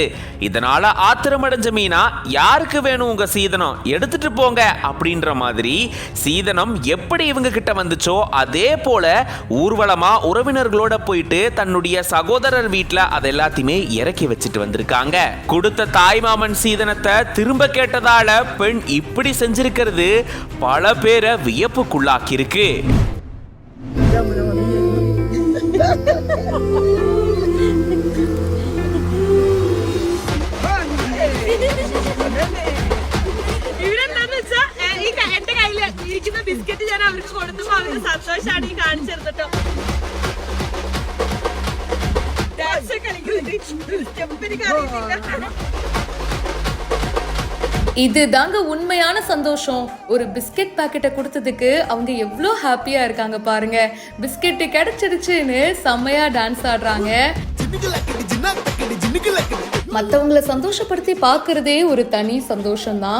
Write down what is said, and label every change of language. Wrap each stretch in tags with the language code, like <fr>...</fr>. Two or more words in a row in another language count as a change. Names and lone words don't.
<ta>இதனால ஆத்திரமடைஞ்ச மீனா, யாருக்கு வேணும் உங்க சீதனம், எடுத்துட்டு போங்க அப்படின்ற மாதிரி சீதனம் எப்படி இவங்க கிட்ட வந்துச்சோ அதே போல ஊர்வலமா உறவினர்களோட போயிட்டு தன்னுடைய சகோதரர் வீட்டுல அதை எல்லாத்தையுமே இறக்கி வச்சுட்டு வந்திருக்காங்க. கொடுத்த தாய்மாமன் சீதனத்தை திரும்ப கேட்டதால பெண் இப்படி செஞ்சிருக்கிறது பல பேரை வியப்புக்குள்ளாக்கி இருக்கு.</ta> <ml>എന്റെ കയ്യിൽ ഇരിക്കുന്ന ബിസ്ക്കറ്റ് ഞാൻ അവർക്ക് കൊടുത്തപ്പോ അവർക്ക് സന്തോഷമാണ് ഈ കാണിച്ചെടുത്തിട്ടോ. ഡാൻസ് കളിക്കുന്നുണ്ട്, സ്റ്റെപ്പ് എനിക്ക് അറിയില്ല.</ml> <ta>இது தாங்க உண்மையான சந்தோஷம். ஒரு பிஸ்கெட் பாக்கெட்டை கொடுத்ததுக்கு அவங்க எவ்வளோ ஹாப்பியா இருக்காங்க பாருங்க. பிஸ்கெட் கிடைச்சிடுச்சுன்னு செம்மையா டான்ஸ் ஆடுறாங்க. மற்றவங்களை சந்தோஷப்படுத்தி பார்க்கறதே ஒரு தனி சந்தோஷம்தான்.</ta>